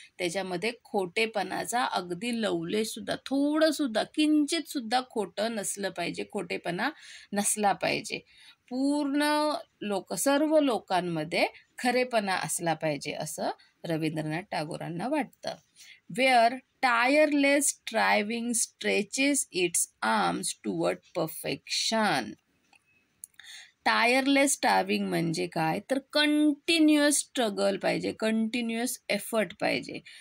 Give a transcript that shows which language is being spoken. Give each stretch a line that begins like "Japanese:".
Marathi: त्याच्यामध्ये खोटेपणाचा अगदी लवलेसुद्धा, थोडंसुद्धा, किंचितसुद्धा खोटं नसलं पाहिजे, खोटेपणा नसला पाहिजे. पूर्ण सर्व लोकांमध्ये खरेपणा असला पाहिजे असं रवींद्रनाथ टागोरांना वाटतं.
English: Where tireless striving stretches its arms toward perfection.
Marathi: Tireless स्ट्रायव्हिंग म्हणजे काय, तर कंटिन्युअस स्ट्रगल पाहिजे, कंटिन्युअस एफर्ट पाहिजे.